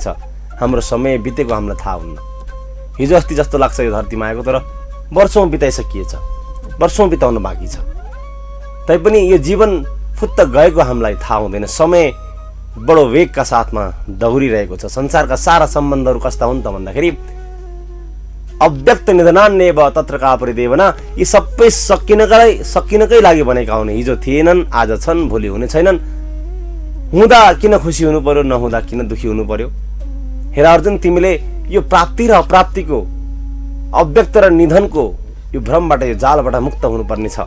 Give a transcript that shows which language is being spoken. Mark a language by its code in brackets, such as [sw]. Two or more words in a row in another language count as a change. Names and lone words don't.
[ne] हाम्रो समय बितेको हामीलाई थाहा हुन्न। हिजो अस्ति जस्तो लाग्छ यो धरतीमा आएको, तर वर्षौं बिताइसकिएछ, वर्षौं बिताउन बाँकी छ। तैपनि यो जीवन फुत्त गएको हामीलाई थाहा हुँदैन। समय बडो वेगका साथमा दौडिरहेको छ। संसारका सारा सम्बन्धहरू कस्ता हुन् त भन्दाखेरि [sa] अव्यक्त निधनान्येव तत्र का परिदेवना, [ne] यी सबै सकिनकै लागि बनेका हुन्। हिजो थिएनन्, आज छन्, भोलि हुने छैनन्। हुँदा किन खुसी हुनु पर्यो, नहुँदा किन दुखी हुनु पर्यो। हेर अर्जुन, तिमीले यो प्राप्ति र अप्राप्तिको, अव्यक्त र निधनको यो भ्रमबाट, यो जालबाट मुक्त हुनुपर्ने छ।